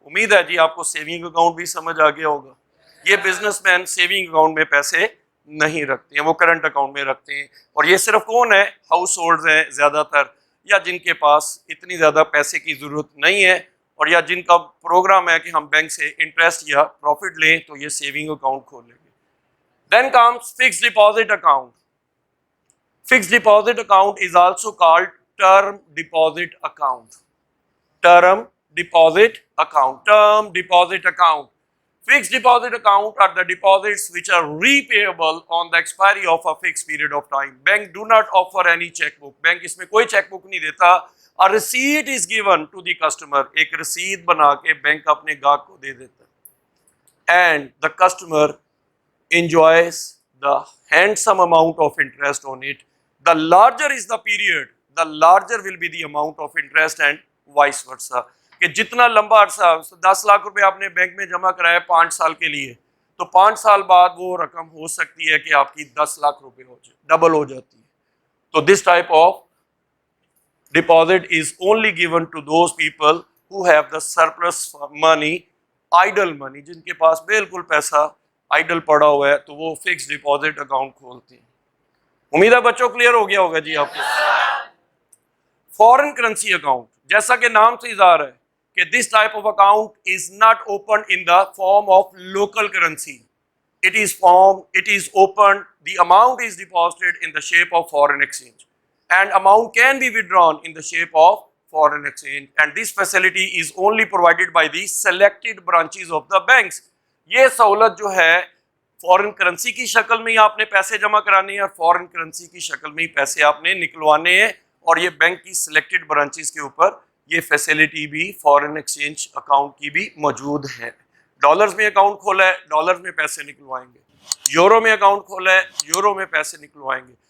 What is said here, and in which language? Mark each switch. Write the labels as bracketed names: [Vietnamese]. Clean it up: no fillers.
[Urdu] امید ہے جی آپ کو سیونگ اکاؤنٹ بھی سمجھ آ گیا ہوگا. یہ بزنس مین سیونگ اکاؤنٹ میں پیسے نہیں رکھتے ہیں, وہ کرنٹ اکاؤنٹ میں رکھتے ہیں. اور یہ صرف کون ہے؟ ہاؤس ہولڈز ہیں زیادہ تر, یا جن کے پاس اتنی زیادہ پیسے کی ضرورت نہیں ہے, اور یا جن کا پروگرام ہے کہ ہم بینک سے انٹرسٹ یا پروفٹ لیں, تو یہ سیونگ اکاؤنٹ کھول لیں گے. [English] Then comes fix deposit account. Fixed deposit account is also called term deposit account. Term deposit account. Term deposit account. Fixed deposit account are the deposits which are repayable on the expiry of a fixed period of time. Bank do not offer any checkbook. [Urdu] Bank اس میں کوئی check book نہیں دیتا. [English] A receipt is given to the customer. [Urdu] ایک رسید بنا کے bank اپنے گاہک کو دے دیتا ہے. [English] And the customer enjoys the handsome amount of interest on it. The larger is the period, the larger will be the amount of interest and vice versa. [Urdu] کہ جتنا لمبا عرصہ 10 لاکھ روپے آپ نے بینک میں جمع کرایا 5 سال کے لیے, تو 5 سال بعد وہ رقم ہو سکتی ہے کہ آپ کی 10 لاکھ روپے ہو جائے, ڈبل ہو جاتی ہے. [English] تو this type of deposit is only given to those people who have the surplus money, idle money, [Urdu] جن کے پاس بالکل پیسہ آئیڈل پڑا ہوا ہے, تو وہ فکس ڈپازٹ اکاؤنٹ کھولتے ہیں. امید ہے بچوں کلیئر ہو گیا ہوگا جی آپ کو. فورن کرنسی اکاؤنٹ, جیسا کہ نام سے ظاہر ہے کہ [English] This type of account is not open in the form of local currency. It is opened, the amount is deposited in the shape of foreign exchange, and amount can be withdrawn in the shape of foreign exchange, and this facility is only provided by the selected branches of the banks. [Urdu] یہ سہولت جو ہے foreign currency کی شکل میں ہی آپ نے پیسے جمع کرانے ہیں, اور فورن کرنسی کی شکل میں ہی پیسے آپ نے نکلوانے ہیں, اور یہ بینک کی سلیکٹڈ برانچز کے اوپر یہ فیسلٹی بھی فورن ایکسچینج اکاؤنٹ کی بھی موجود ہے. ڈالرز میں اکاؤنٹ کھولا ہے, ڈالرز میں پیسے نکلوائیں گے. یورو میں اکاؤنٹ کھولا ہے, یورو میں پیسے نکلوائیں گے.